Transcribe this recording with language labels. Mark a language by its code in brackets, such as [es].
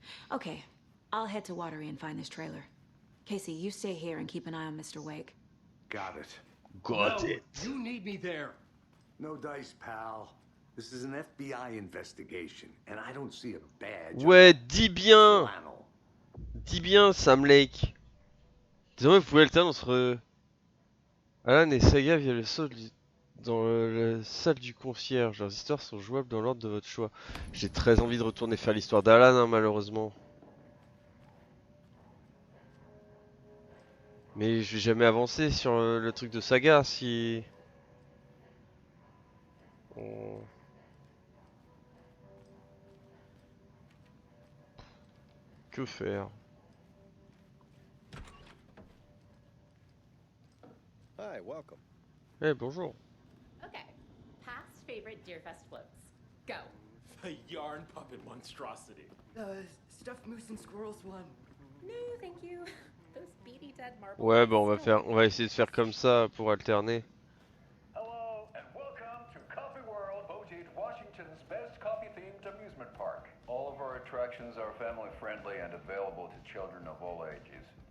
[en] Okay, I'll head to Watery and find this trailer. Casey, you stay here and keep an eye on Mr. Wake. Got it. Got No, it. you need me there. No dice, pal. This is an FBI investigation, and I don't see a badge. [fr] Ouais, dis bien! [en] Flannel. [fr] Dis bien, Sam Lake. Désormais, vous pouvez alterner entre Alan et Saga via le saut dans la salle du concierge. Leurs histoires sont jouables dans l'ordre de votre choix. J'ai très envie de retourner faire l'histoire d'Alan, hein, malheureusement. Mais je vais jamais avancer sur le truc de Saga si... on- Que faire? [en] Hi, welcome. [fr] Eh, bonjour. [en] Okay. Past favorite Deerfest floats. Go. The yarn puppet monstrosity. Stuffed moose and squirrels one. No, thank you. Those beady dead marbles. [fr] Ouais, bah on va essayer de faire comme ça pour alterner. [en] Hello, and welcome to Coffee World, voted Washington's best coffee-themed amusement park. All of our attractions are family-friendly and available to children of all ages.